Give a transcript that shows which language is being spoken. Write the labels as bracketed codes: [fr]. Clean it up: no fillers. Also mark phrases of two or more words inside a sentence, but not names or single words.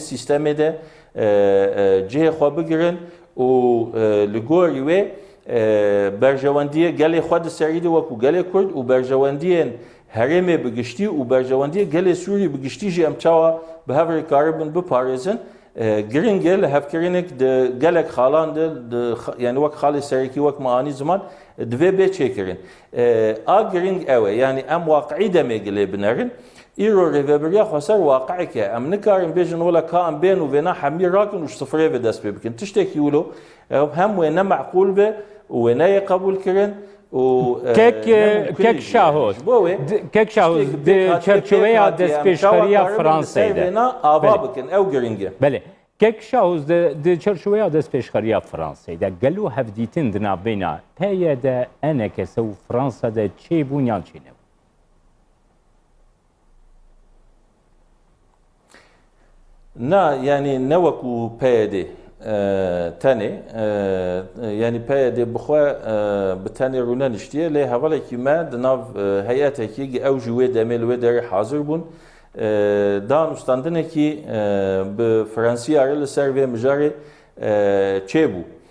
[ku] sîstemê de cihê xwe bigirin û li gorî wê berjewendiye gelê xwe di serî de wekû gelê Kurd û berjewendiyên herêmê bi giştî û berjewendiye gelê Sûrî bi giştî jî em çawa bi hev rê karibin biparêzin giring e li hevkirinek di gelek xalan de yani wek xalê serekî wek me anî ziman divê bê çêkirin. A giring ew e yani em waqî demê gilê binerin îro rêveberiya Xweser waqeek e em nikarin bêjin wela ka em bên û vêna hemî rakin û ji sifirê vê dest pê bikin. Tiştekî wilo hem wê ne meqûl be û wê neyê qebûl kirin کێک شاهۆز کێک شاهۆز چەرچۆوەیە دەستپێشخەریە فرانسەیە ئاوا بکن ئەو گرنگە بەێ کێک شاهۆز چەرچۆوەیە دەستپێشخەریە فرانسەیدا گەل و هەفدیتن دنابێنە پەیەدە ئەنەکەسە و فرانسەدە چێ بوونیان چینە نا یعنی نەوەکو پەیەدێ tenê yani peyedê bixwe bi tenê rûne niştiye lê hevalekî me di nav heyetekî ew ji wê demê li wê derê hazir bûn danûstandinekî bi Fransîya li ser vê mijarê çêbû